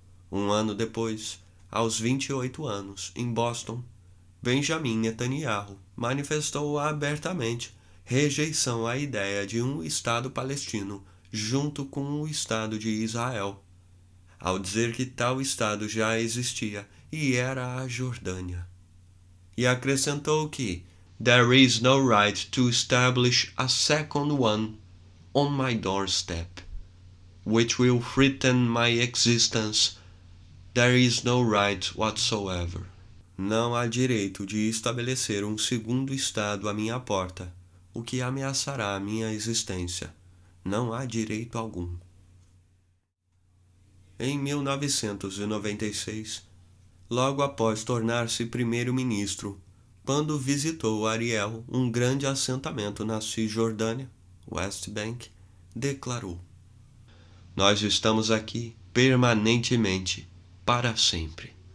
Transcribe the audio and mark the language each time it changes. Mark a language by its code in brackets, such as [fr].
[pt] Um ano depois, aos 28 anos, em Boston, Benjamin Netanyahu manifestou abertamente rejeição à ideia de um Estado palestino junto com o Estado de Israel, ao dizer que tal Estado já existia e era a Jordânia. [en] E acrescentou que "There is no right to establish a second one on my doorstep, which will threaten my existence. There is no right whatsoever." [pt] Não há direito de estabelecer um segundo Estado à minha porta, o que ameaçará a minha existência. Não há direito algum. Em 1996, logo após tornar-se primeiro-ministro, quando visitou Ariel, um grande assentamento na Cisjordânia, West Bank, declarou: "Nós estamos aqui permanentemente, para sempre."